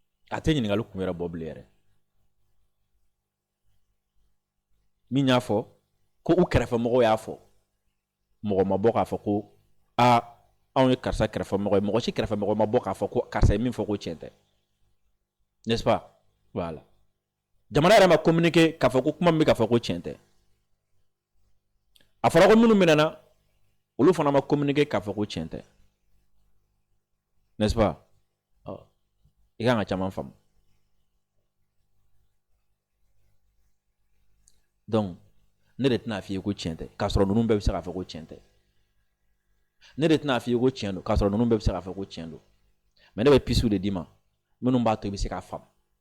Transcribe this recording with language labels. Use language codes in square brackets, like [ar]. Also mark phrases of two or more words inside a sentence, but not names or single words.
[bm] a tɛ ɲininkali kun yɛrɛ bɔ bilen yɛrɛ min y'a fɔ ko u kɛrɛfɛmɔgɔw y'a fɔ mɔgɔ ma bɔ k'a fɔ ko anw ye karisa kɛrɛfɛmɔgɔ ye mɔgɔ si kɛrɛfɛmɔgɔ ma bɔ k'a fɔ ko karisa ye min fɔ ko tiɲɛ tɛ [fr] n'est-ce pas voilà [bm] jamana yɛrɛ ma communiquer k'a fɔ ko kuma min bɛ k'a fɔ ko tiɲɛ tɛ a fɔra ko minnu minɛna olu fana ma communiquer k'a fɔ ko tiɲɛ tɛ [fr] n'est-ce pas [bm] i kan ka caman faamu donc ne de tɛna f'i ye ko tiɲɛ tɛ k'a sɔrɔ ninnu bɛɛ bɛ se k'a fɔ ko tiɲɛ tɛ ne de tɛna f'i ye ko tiɲɛ don k'a sɔrɔ ninnu bɛɛ bɛ se k'a fɔ ko tiɲɛ don mais ne bɛ pisiw de d'i ma minnu b'a to i bɛ se k'a faamu